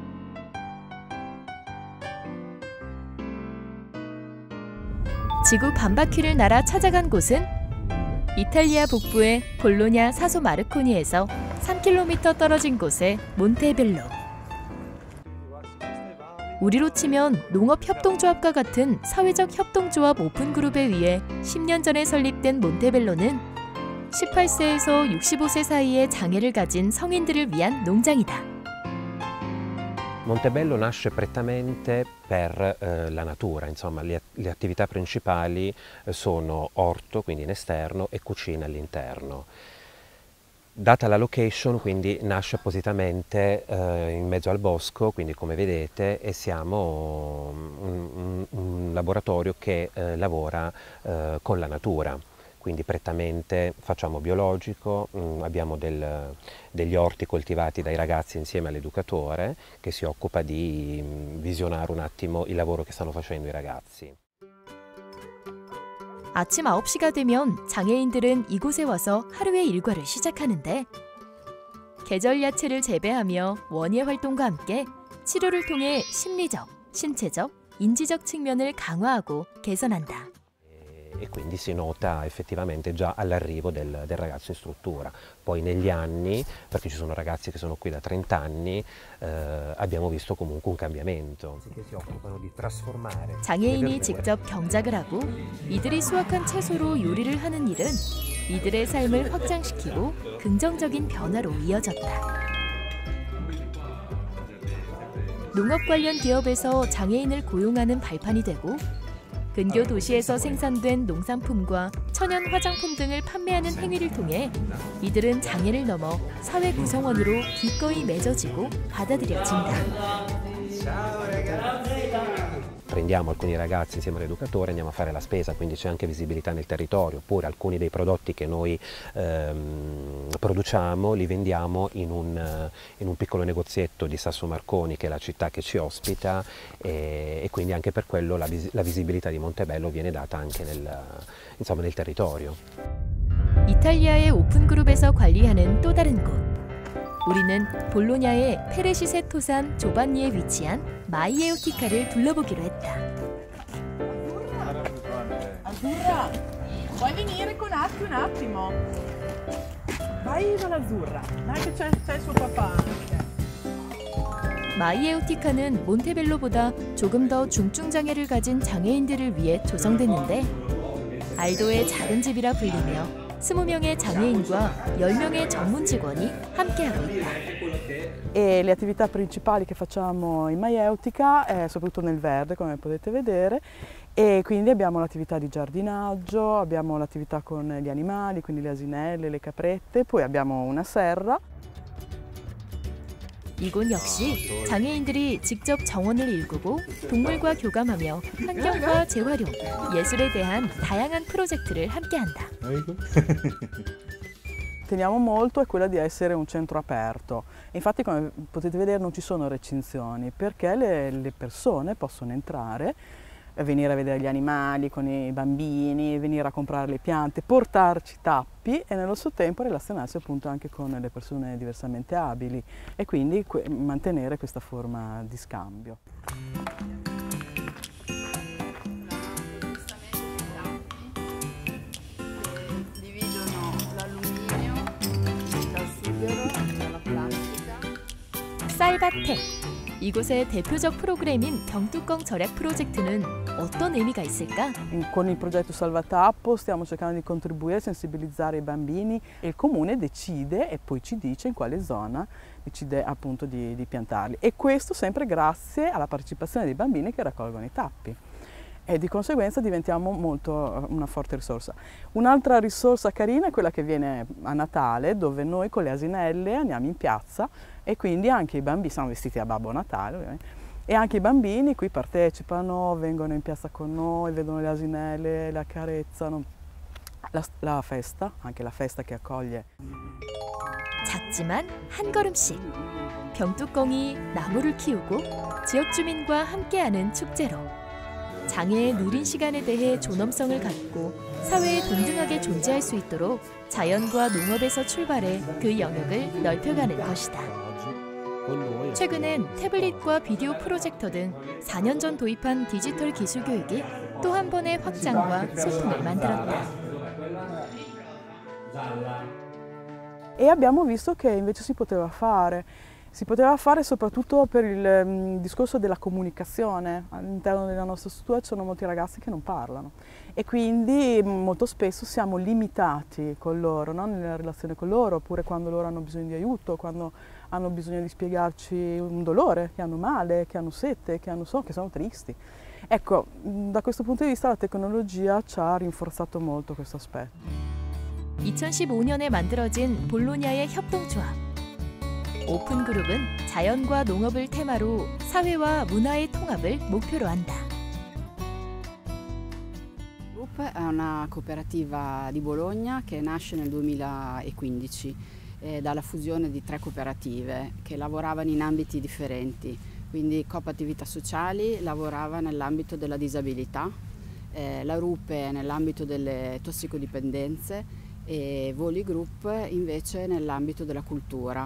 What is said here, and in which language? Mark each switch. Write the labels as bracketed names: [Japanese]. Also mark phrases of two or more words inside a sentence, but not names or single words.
[Korean] 지구 반바퀴를 날아 찾아간 곳은 이탈리아 북부의 볼로냐 사소 마르코니에서 3km 떨어진 곳의 몬테벨로. 우리로 치면 농업협동조합과 같은 사회적 협동조합 오픈그룹에 의해 10년 전에 설립된 몬테벨로는 18세에서 65세 사이의 장애를 가진 성인들을 위한 농장이다. [Italian] Montebello nasce prettamente per la natura, insomma le attività principali sono orto, quindi in esterno, e cucina all'interno. Data la location, quindi nasce appositamente in mezzo al bosco, quindi come vedete, e siamo un laboratorio che lavora con la natura. Quindi prettamente facciamo biologico, abbiamo degli orti coltivati dai ragazzi insieme all'educatore che si occupa di visionare un attimo il lavoro che stanno facendo i ragazzi. [Korean] 아침 9시가 되면 장애인들은 이곳에 와서 하루의 일과를 시작하는데, 계절 야채를 재배하며 원예 활동과 함께 치료를 통해 심리적, 신체적, 인지적 측면을 강화하고 개선한다. [Italian] E quindi si nota effettivamente già all'arrivo del ragazzo in struttura. Poi negli anni, perché ci sono ragazzi che sono qui da 30 anni, abbiamo visto comunque un cambiamento. Che si occupano di trasformare. [Korean] 장애인이 직접 경작을 하고 이들이 수확한 채소로 요리를 하는 일은 이들의 삶을 확장시키고 긍정적인 변화로 이어졌다. 농업 관련 기업에서 장애인을 고용하는 발판이 되고, 근교 도시에서 생산된 농산품과 천연 화장품 등을 판매하는 행위를 통해 이들은 장애를 넘어 사회 구성원으로 기꺼이 맺어지고 받아들여진다. [Italian] Prendiamo alcuni ragazzi insieme all'educatore, andiamo a fare la spesa, quindi c'è anche visibilità nel territorio, oppure alcuni dei prodotti che noi produciamo li vendiamo in un piccolo negozietto di Sasso Marconi, che è la città che ci ospita, e quindi anche per quello la visibilità di Montebello viene data anche nel territorio. [Korean] 이탈리아의 오픈그룹에서 관리하는 또 다른 곳. 우리는 볼로냐의 페레시세 토산 조반니에 위치한 마이에오티카를 둘러보기로 했다. [Italian] Azzurra, vuoi venire con Atti un attimo? Vai dall'Azzurra, dai che c'è il suo papà. [Korean] 마이에오티카는 몬테벨로보다 조금 더 중증 장애를 가진 장애인들을 위해 조성됐는데, 알도의 작은 집이라 불리며 20명의 장애인과 10명의 전문 직원이 함께하고 있다. [Italian] E le attività principali che facciamo in Maieutica è soprattutto nel verde, come potete vedere, e quindi abbiamo l'attività di giardinaggio, abbiamo l'attività con gli animali, quindi le asinelle, le caprette, poi abbiamo una serra. [Korean] 이곳 역시 장애인들이 직접 정원을 일구고 동물과 교감하며 환경과 재활용, 예술에 대한 다양한 프로젝트를 함께한다. [Italian] Teniamo molto è quella di essere un centro aperto. Infatti, come potete vedere, non ci sono recinzioni, perché le persone possono entrare, venire a vedere gli animali con i bambini, venire a comprare le piante, portarci tappi e nello stesso tempo relazionarsi appunto anche con le persone diversamente abili e quindi mantenere questa forma di scambio. Dividono l'alluminio dal sughero, dalla plastica. [Korean] 쌀밭에 이곳의 대표적 프로그램인 병뚜껑 절약 프로젝트는 어떤 의미가 있을까? [Italian] Con il progetto Salvatappo stiamo cercando di contribuire a sensibilizzare i bambini e il comune decide e poi ci dice in quale zona decide appunto di piantarli e questo sempre grazie alla partecipazione dei bambini che raccolgono i tappi. E di conseguenza diventiamo una forte risorsa. Un'altra risorsa carina è quella che viene a Natale, dove noi con le asinelle andiamo in piazza e quindi anche i bambini, siamo vestiti a Babbo Natale ovviamente, e anche i bambini qui partecipano, vengono in piazza con noi, vedono le asinelle, le accarezzano. La festa, anche la festa che accoglie. [Korean] 작지만 한 걸음씩 병뚜껑이 나무를 키우고 지역 주민과 함께하는 축제로 장애의 누린 시간에 대해 존엄성을 갖고 사회에 동등하게 존재할 수 있도록 자연과 농업에서 출발해 그 영역을 넓혀가는 것이다. 최근엔 태블릿과 비디오 프로젝터 등 4년 전 도입한 디지털 기술 교육이 또 한 번의 확장과 소통을 만들었다. [Italian] E abbiamo visto che invece si poteva fare soprattutto per il discorso della comunicazione. All'interno della nostra struttura ci sono molti ragazzi che non parlano e quindi molto spesso siamo limitati con loro, no? Nella relazione con loro, oppure quando loro hanno bisogno di aiuto, quando hanno bisogno di spiegarci un dolore, che hanno male, che hanno sete, che sono tristi. Ecco, da questo punto di vista la tecnologia ci ha rinforzato molto questo aspetto. [Korean] 2015년에 만들어진 볼로냐의 협동조합. 오픈그룹은 자연과 농업을 테마로 사회와 문화의 통합을 목표로 한다. [Italian] Group è una cooperativa di Bologna che nasce nel 2015 dalla fusione di 3 cooperative che lavoravano in ambiti differenti, quindi Coop Attività Sociali lavorava nell'ambito della disabilità, la Rupe nell'ambito delle tossicodipendenze e Voli Group invece nell'ambito della cultura.